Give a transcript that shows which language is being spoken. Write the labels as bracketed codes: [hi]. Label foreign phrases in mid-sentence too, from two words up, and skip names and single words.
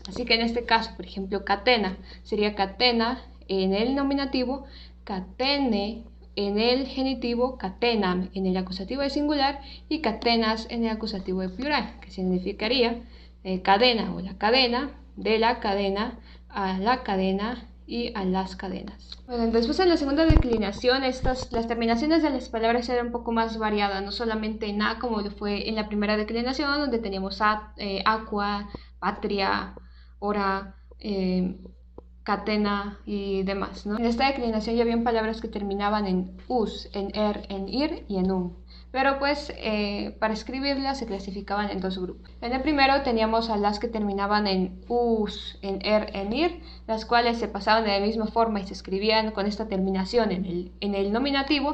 [es] Así que en este caso, por ejemplo, catena sería catena en el nominativo, catene en el genitivo, catenam en el acusativo de singular y catenas en el acusativo de plural, que significaría cadena o la cadena, de la cadena, a la cadena y a las cadenas. Bueno, después en la segunda declinación, las terminaciones de las palabras eran un poco más variadas, no solamente en A como lo fue en la primera declinación, donde teníamos aqua, patria, hora, catena y demás, ¿no? En esta declinación ya habían palabras que terminaban en us, en en ir y en pero pues para escribirlas se clasificaban en dos grupos. En el primero teníamos a las que terminaban en us, en en ir, las cuales se pasaban de la misma forma y se escribían con esta terminación en el nominativo.